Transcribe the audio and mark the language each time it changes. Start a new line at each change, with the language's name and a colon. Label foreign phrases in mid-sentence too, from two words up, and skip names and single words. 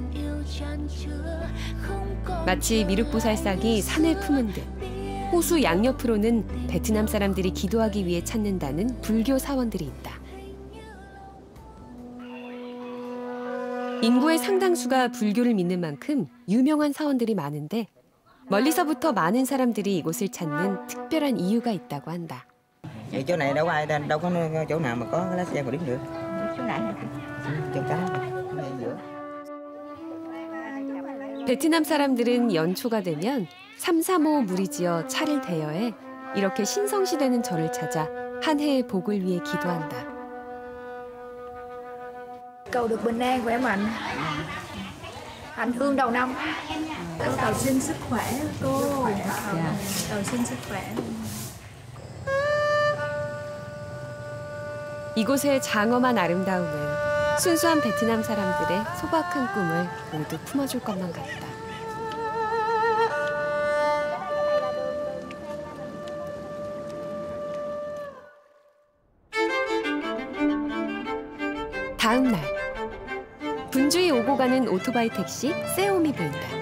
Korean: 마치 미륵보살상이 산을 품은 듯 호수 양옆으로는 베트남 사람들이 기도하기 위해 찾는다는 불교 사원들이 있다. 인구의 상당수가 불교를 믿는 만큼 유명한 사원들이 많은데 멀리서부터 많은 사람들이 이곳을 찾는 특별한 이유가 있다고 한다.
Vietnamese: Vậy chỗ này đâu có ai đâu có chỗ nào mà có cái lá xe mà đứng được. Chỗ này hả? Chỗ cá.
Korean: 베트남 사람들은 연초가 되면 삼삼오오 물이 지어 차를 대여해 이렇게 신성시되는 절을 찾아 한 해의 복을 위해 기도한다.
Vietnamese: Cầu được bình an khỏe mạnh, hành hương đầu năm. Cô cầu xin sức khỏe cô. Cầu xin sức khỏe.
Korean: 이곳의 장엄한 아름다움은 순수한 베트남 사람들의 소박한 꿈을 모두 품어줄 것만 같다. 다음 날 분주히 오고 가는 오토바이 택시 세옴이 보인다.